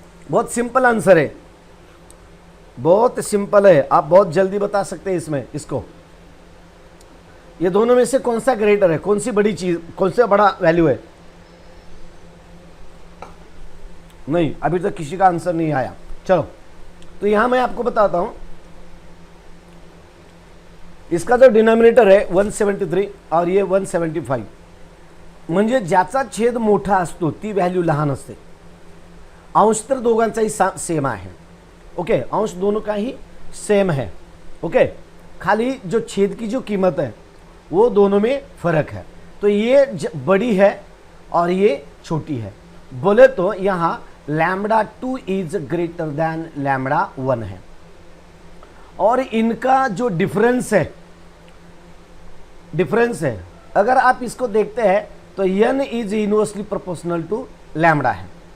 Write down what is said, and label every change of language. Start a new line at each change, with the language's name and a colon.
Hindi: बहुत simple answer है, बहुत सिंपल है, आप बहुत जल्दी बता सकते हैं इसमें इसको। ये दोनों में से कौन सा ग्रेटर है, कौन सी बड़ी चीज, कौन सा बड़ा वैल्यू है? नहीं, अभी तक किसी का आंसर नहीं आया। चलो, तो यहां मैं आपको बताता हूं, इसका जो डिनोमिनेटर है 173 और ये 175,
Marathi: म्हणजे ज्याचा छेद मोठा असतो ती व्हॅल्यू लहान असते। अंश तर दोघांचाही सेम आहे,
Hindi: ओके, अंश दोनों का ही सेम है, ओके, खाली जो छेद की जो कीमत है वो दोनों में फर्क है। तो ये बड़ी है और ये छोटी है। बोले तो यहाँ lambda 2 is greater than lambda 1 है, और इनका जो डिफरेंस है, अगर आप इसको देखते हैं तो n is inversely proportional to lambda है।